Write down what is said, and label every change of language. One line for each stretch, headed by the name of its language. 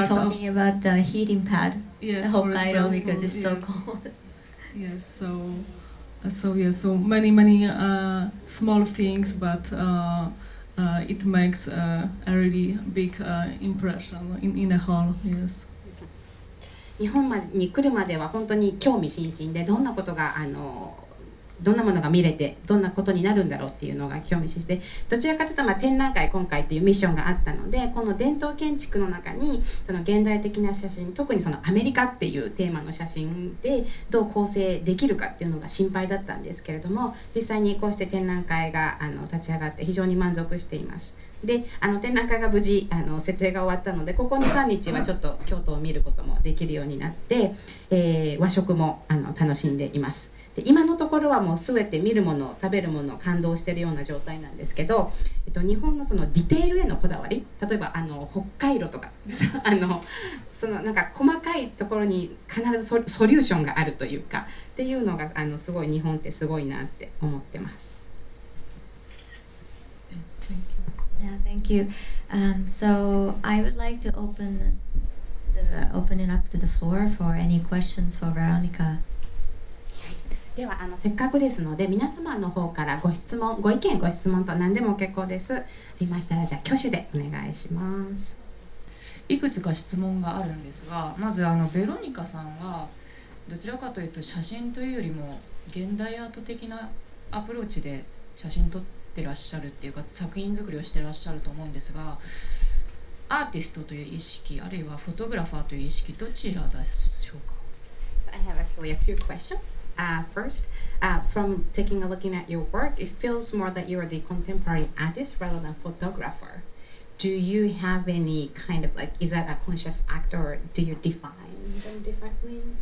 English: were talking about the heating pad, yes, the Hokkaido, because it's so yes. cold. Yes, so many small things, but it makes a really big impression in a whole. Yes.
Japanese: 日本に来るまでは本当に興味津々で、どんなものが見れてどんなことになるんだろうっていうのが興味津々で、どちらかというと展覧会今回っていうミッションがあったので、この伝統建築の中にその現代的な写真、特にそのアメリカっていうテーマの写真でどう構成できるかっていうのが心配だったんですけれども、実際にこうして展覧会が立ち上がって非常に満足しています。で展覧会が無事設営が終わったので、ここ 2,3 日はちょっと京都を見ることもできるようになって、和食も楽しんでいます。で今のところはもう全て見るもの、食べるもの、感動しているような状態なんですけど、日本のそのディテールへのこだわり、例えば北海道とかそのなんか細かいところに必ずソリューションがあるというかっていうのがすごい日本ってすごいなって思ってます。
English: Yeah, thank you. So I would like to open it up to the floor for any questions for Weronika.
Japanese: ではせっかくですので、皆様の方からご質問、ご意見、ご質問と何でも結構です。ありましたら、じゃあ挙手でお願いします。いくつか質問があるんですが、まずベロニカさんはどちらかというと写真というよりも現代アート的なアプローチで写真撮ってらっしゃるっていうか、作品作りをしてらっしゃると思うんですが、アーティストという意識、あるいはフォトグラファーという意識、どちらでしょうか？
English: I have actually a few questions. First, from taking a looking at your work, it feels more that you are the contemporary artist rather than photographer. Do you have any kind of is that a conscious act, or do you define them differently?